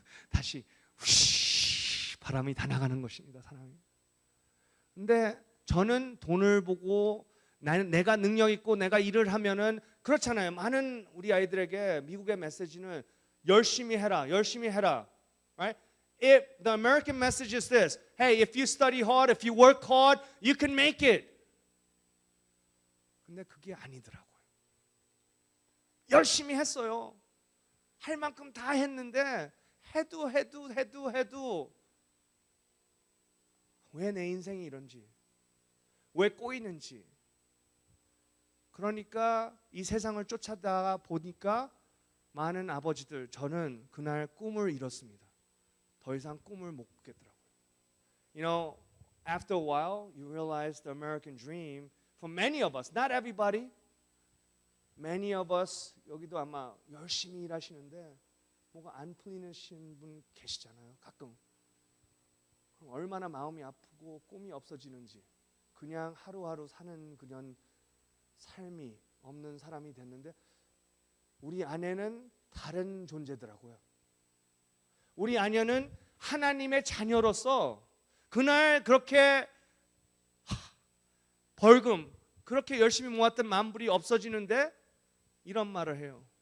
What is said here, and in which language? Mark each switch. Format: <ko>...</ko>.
<ko>다시 휘 바람이 다 나가는 것입니다. 사람이. 근데 저는 돈을 보고 내가 능력 있고 내가 일을 하면은 그렇잖아요. 많은 우리 아이들에게 미국의 메시지는 열심히 해라, 열심히 해라.</ko> <en>Right? If the American message is this, hey, if you study hard, if you work hard, you can make it.</en> <ko>근데 그게 아니더라고요. 열심히 했어요. 할 만큼 다 했는데 해도 왜 내 인생이 이런지, 왜 꼬이는지. 그러니까 이 세상을 쫓아다 보니까 많은 아버지들, 저는 그날 꿈을 잃었습니다. 더 이상 꿈을 못 꾸겠더라고요.</ko> <en>You know, after a while, you realize the American dream for many of us, not everybody, many of us,</en> <ko>여기도 아마 열심히 일하시는데 뭐가 안 풀리시는 분 계시잖아요. 가끔. 얼마나 마음이 아프고 꿈이 없어지는지, 그냥 하루하루 사는 그냥 삶이 없는 사람이 됐는데, 우리 아내는 다른 존재더라고요. 우리 아내는 하나님의 자녀로서 그날 그렇게 벌금, 그렇게 열심히 모았던 만불이 없어지는데 이런 말을 해요.</ko>